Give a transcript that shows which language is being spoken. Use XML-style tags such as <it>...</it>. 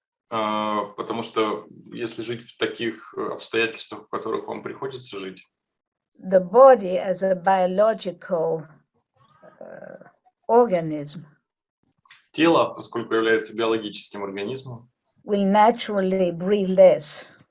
<ru>Потому что если жить в таких обстоятельствах, в которых вам приходится жить,</ru> <en>the body as a biological organism</en> <ru>тело, поскольку является биологическим организмом,</ru> <en>will naturally breathe less.</en>